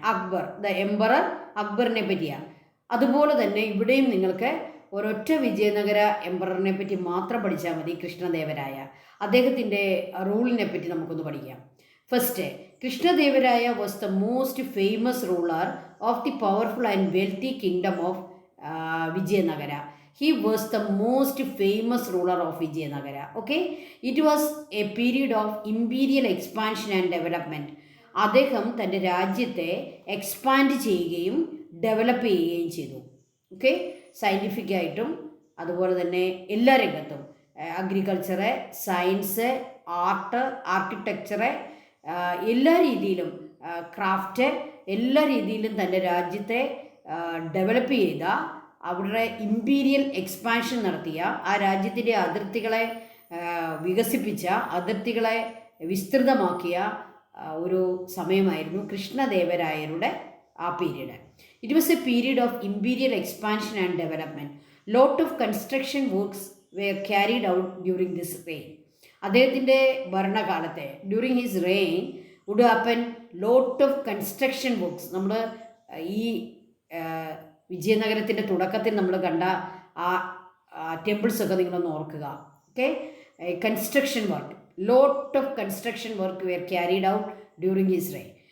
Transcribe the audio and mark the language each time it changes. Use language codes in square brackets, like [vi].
[ml] Akbar, the emperor അക്ബറിനെ പറ്റിയാണ്. അതുപോലെ തന്നെ ഇവിടെയും നിങ്ങൾക്ക് ഒരൊറ്റ വിജയനഗര എംപററിനെ പറ്റി മാത്രം പഠിച്ചാൽ മതി, കൃഷ്ണദേവരായ. അദ്ദേഹത്തിൻ്റെ റൂളിനെ പറ്റി നമുക്കൊന്ന് പഠിക്കാം. [en] First, Krishnadevaraya was the most famous ruler of the powerful and wealthy kingdom of Vijayanagara. He was the most famous ruler of Vijayanagara. Okay, it was a period of imperial expansion and development. [ml] അദ്ദേഹം തൻ്റെ രാജ്യത്തെ expand ചെയ്യുകയും develop ചെയ്യുകയും ചെയ്തു. Okay, സയൻറ്റിഫിക്കായിട്ടും അതുപോലെ തന്നെ എല്ലാ രംഗത്തും, അഗ്രികൾച്ചറ്, സയൻസ്, ആർട്ട്, ആർക്കിടെക്ചറ്, എല്ലാ രീതിയിലും, ക്രാഫ്റ്റ്, എല്ലാ രീതിയിലും തൻ്റെ രാജ്യത്തെ ഡെവലപ്പ് ചെയ്ത, അവരുടെ ഇമ്പീരിയൽ എക്സ്പാൻഷൻ നടത്തിയ, ആ രാജ്യത്തിൻ്റെ അതിർത്തികളെ വികസിപ്പിച്ച, അതിർത്തികളെ വിസ്തൃതമാക്കിയ ഒരു സമയമായിരുന്നു കൃഷ്ണദേവരായരുടെ ആ period. [en] It was a period of imperial expansion and development. Lot of construction works were carried out during this reign. [ml] അദ്ദേഹത്തിൻ്റെ ഭരണകാലത്തെ [en] During his reign would happen lot of construction works. [ml] നമ്മൾ ഈ വിജയനഗരത്തിൻ്റെ തുടക്കത്തിൽ നമ്മൾ കണ്ട ആ ടെമ്പിൾസൊക്കെ നിങ്ങളൊന്ന് ഓർക്കുക. [en] Okay, construction work, lot of construction work were carried out during his reign.